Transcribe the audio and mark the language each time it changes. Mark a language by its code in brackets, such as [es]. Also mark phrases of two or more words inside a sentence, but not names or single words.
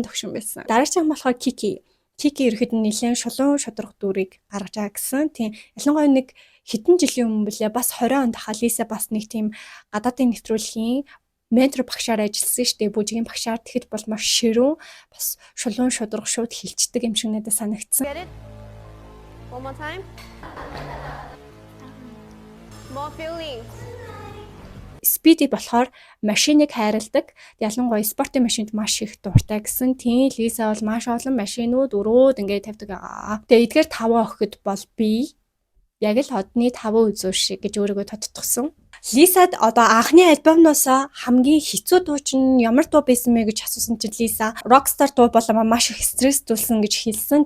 [mn] Дараагийн болохоор Kiki ерхэд нь нэлээд шулуун шудраг дүрийг гаргаж байгаа гэсэн. Тийм ялангуяа нэг хэдэн жилийн өмнө блэ бас 20 онд Лиса бас нэг тийм гадаадын нэвтрүүлгийн ментор багшаар ажилласан штеп бүжгийн багшаар тэгэхэд бол маш ширүүн бас шулуун шудраг шууд хилчдэг юм шиг надад санагдсан. [en] One more time. More feelings. [mn] Speedy болохоор машиныг хайрладаг. Ялангуяа спортын машинд маш их дуртай гэсэн. Тийм Лиса бол маш олон машинууд өрөөд ингээд тавьдаг. Тэгээ эдгээр 5 охид бол би яг л одны 5 үзүүр шиг гэж өөрийгөө тодтогсон. Лисад одоо анхны альбомноос хамгийн хэцүү дуу чинь ямар дуу байсан бэ гэж асуусан чинь Лиса Rockstar дуу болоо маш их стресстүүлсэн гэж хэлсэн.